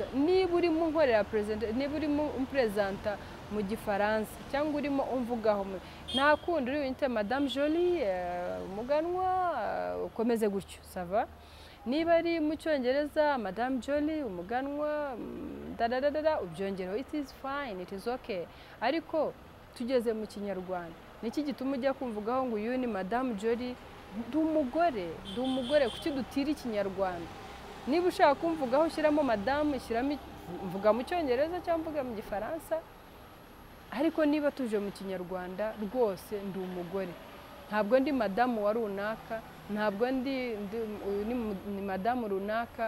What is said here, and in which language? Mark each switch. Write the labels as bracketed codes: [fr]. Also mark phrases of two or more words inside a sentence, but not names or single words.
[rw] Niba urimo unkorera niba urimo umpresenta mu Gifaransa cyangwa urimo umvugaho, nta kundi uri wite Madame Jolie, umuganwa, ukomeze gutyo, sava. Niba ari mu Cyongereza Madame Jolie, umuganwa, [en] ubyongereho, it is fine, it is okay. [rw] Ariko tugeze mu Kinyarwanda, niki gituma ujya kumvugaho ngo uyu ni Madame Jolie? Ndi umugore, kuki dutira Ikinyarwanda? Niba ushaka kumvugaho ushyiramo madamu, ushyiramo mvuga mu Cyongereza cyangwa mvuga mu Gifaransa. Ariko niba tuje mu Kinyarwanda rwose ndi umugore, ntabwo ndi madamu wa runaka, ntabwo ndi ni madamu runaka.